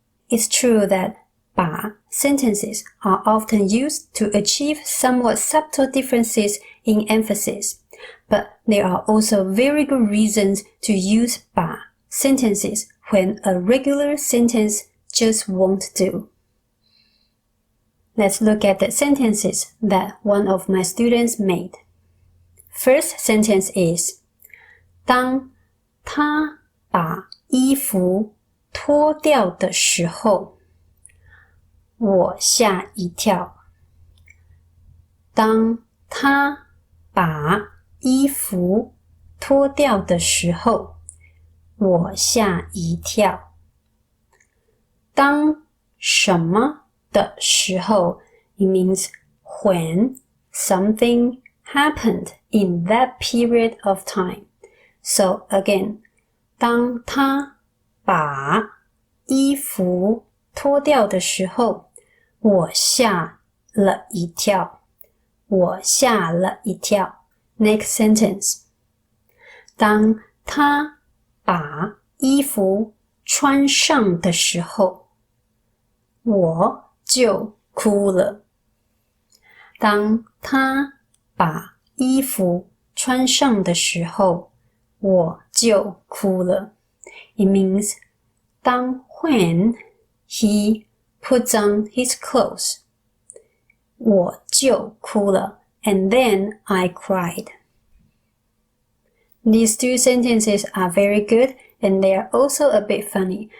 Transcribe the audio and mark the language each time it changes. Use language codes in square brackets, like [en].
[en] It's true that 把 sentences are often used to achieve somewhat subtle differences in emphasis, but there are also very good reasons to use 把 sentences when a regular sentence just won't do. Let's look at the sentences that one of my students made. First sentence is [zh] 当他把衣服脱掉的时候，我吓一跳。当他把衣服脱掉的时候，我吓一跳。当什么的时候 [en] it means when something happened in that period of time. So again, [zh] 当他把衣服脱掉的时候，我吓了一跳。我吓了一跳。 [en] Next sentence. [zh] 当他把衣服穿上的时候，我就哭了。当他把衣服穿上的时候，我就哭了. [en] It means 当 when he puts on his clothes. [zh] 我就哭了 [en] and then I cried. These two sentences are very good and they are also a bit funny.